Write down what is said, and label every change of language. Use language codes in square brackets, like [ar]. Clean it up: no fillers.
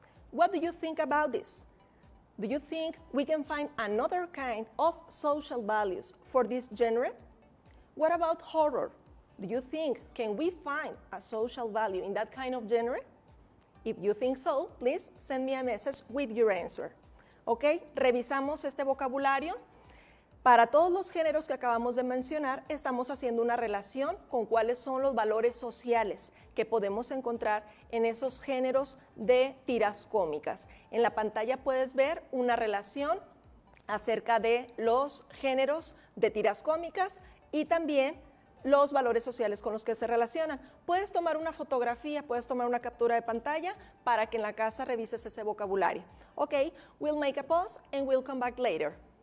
[en] What do you think about this? Do you think we can find another kind of social values for this genre? What about horror? Do you think can we find a social value in that kind of genre? If you think so, please send me a message with your answer. [es] Ok, revisamos este vocabulario. Para todos los géneros que acabamos de mencionar, estamos haciendo una relación con cuáles son los valores sociales que podemos encontrar en esos géneros de tiras cómicas. En la pantalla puedes ver una relación acerca de los géneros de tiras cómicas y también los valores sociales con los que se relacionan. Puedes tomar una fotografía, puedes tomar una captura de pantalla para que en la casa revises ese vocabulario. [en] Ok, we'll make a pause and we'll come back later.